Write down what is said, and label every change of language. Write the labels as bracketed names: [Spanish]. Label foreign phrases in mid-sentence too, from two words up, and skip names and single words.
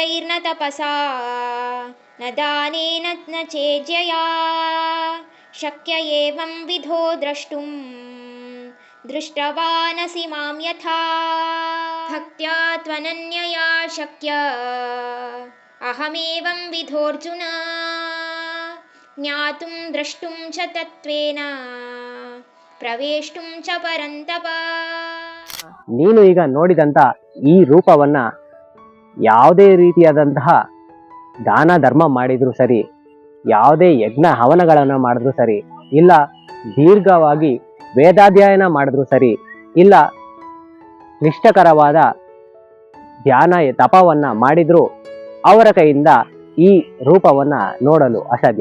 [Sanskrit] न तपसा न दानेन न चेज्यया शक्य एवं विधो द्रष्टुं दृष्टवानसि मां यथा भक्त्या त्वनन्यया शक्य अहमेवं विधोऽर्जुन ज्ञातुं द्रष्टुं च तत्त्वेन ಪ್ರವೇಷ್ಟುಂ ಚ ಪರಂತಪ. [Kannada] ನೀನು ಈಗ ನೋಡಿದಂಥ ಈ ರೂಪವನ್ನ ಯಾವುದೇ ರೀತಿಯಾದಂತಹ ದಾನ ಧರ್ಮ ಮಾಡಿದ್ರು ಸರಿ, ಯಾವುದೇ ಯಜ್ಞ ಹವನಗಳನ್ನು ಮಾಡಿದ್ರು ಸರಿ, ಇಲ್ಲ ದೀರ್ಘವಾಗಿ ವೇದಾಧ್ಯಯನ ಮಾಡಿದ್ರು ಸರಿ, ಇಲ್ಲ ಕ್ಲಿಷ್ಟಕರವಾದ ಧ್ಯಾನ ತಪವನ್ನ ಮಾಡಿದ್ರು ಅವರ ಕೈಯಿಂದ ಈ ರೂಪವನ್ನ ನೋಡಲು ಅಸಾಧ್ಯ.